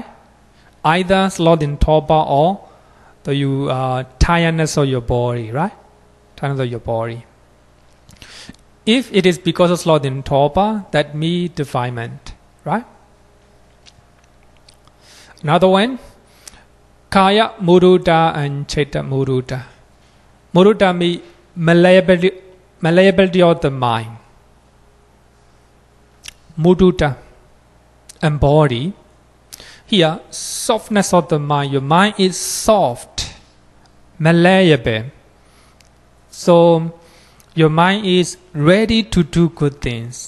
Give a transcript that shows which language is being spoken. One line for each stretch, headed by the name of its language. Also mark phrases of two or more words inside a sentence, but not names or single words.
English: Either sloth in torpor or the tiredness of your body, right? Tiredness of your body. If it is because of sloth in torpor, that means defilement, right? Another one,
Pali: kaya mudita and chitta mudita.
English: Mudita means malleability of the mind. Mudita and body. Here, softness of the mind. Your mind is soft, malleable. So, your mind is ready to do good things.